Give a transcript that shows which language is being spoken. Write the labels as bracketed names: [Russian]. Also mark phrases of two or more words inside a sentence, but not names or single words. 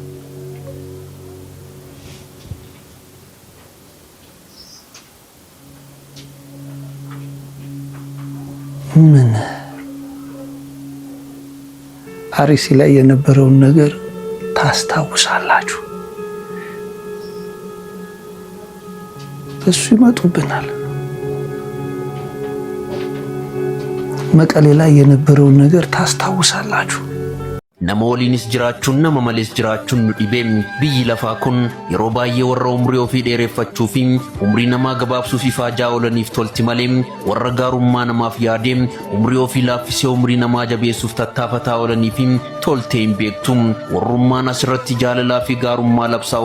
[Amharic] ምን አርሲ ላይ የነበረውን ነገር ታስታውሳላችሁ እሱ ይመጡብናል መቀሌ ላይ የነበረውን ነገር ታስታውሳላችሁ [Oromo] namooliinis jiraachuun nama malees jiraachuun nu dhibeem biyyi lafaa kun yeroo baay'ee warra umrii ofii dheereffachuu fi umrii namaa gabaabsuuf ifaajaa oolaniif tolti malee warra gaarummaa namaaf yaadee umrii ofii laaffisee umrii namaa jabeessuuf tattaafataa oolanii fi toltee hin beektu warrummaan asirratti jaalalaa fi gaarummaa labsaa